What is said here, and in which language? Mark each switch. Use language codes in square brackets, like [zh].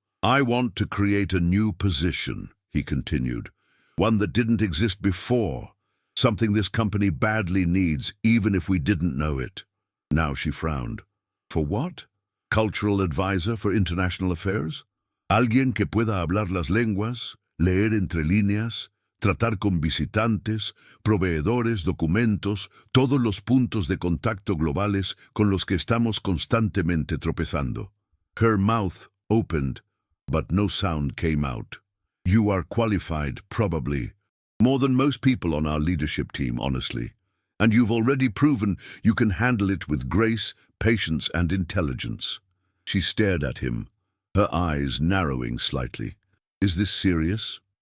[en] "I want to create a new position," he continued, "one that didn't exist before. Something this company badly needs, even if we didn't know it." Now she frowned. "For what? Cultural advisor for international affairs? [es] Alguien que pueda hablar las lenguas, leer entre líneas, tratar con visitantes, proveedores, documentos, todos los puntos de contacto globales con los que estamos constantemente tropezando." [en] Her mouth opened, but no sound came out. "You are qualified, probably. More than most people on our leadership team, honestly. And you've already proven you can handle it with grace, patience, and intelligence." She stared at him, her eyes narrowing slightly. "Is this serious?"